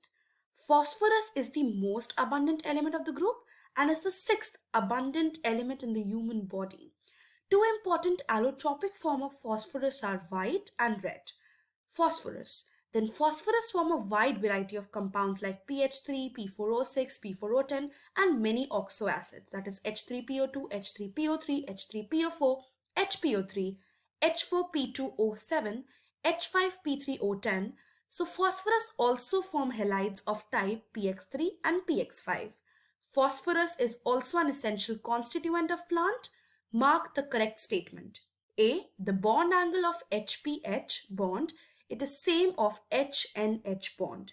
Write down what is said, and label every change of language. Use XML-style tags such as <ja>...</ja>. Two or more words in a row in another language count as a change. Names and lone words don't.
<en>Phosphorus is the most abundant element of the group and is the sixth abundant element in the human body. Two important allotropic forms of phosphorus are white and red. Phosphorus. Then phosphorus form a wide variety of compounds like PH3, P4O6, P4O10 and many oxo acids, that is H3PO2, H3PO3, H3PO4, HPO3, H4P2O7, H5P3O10. So phosphorus also form halides of type PX3 and PX5. Phosphorus is also an essential constituent of plant. Mark the correct statement. A. The bond angle of HPH bond, it is same of HNH bond.</en>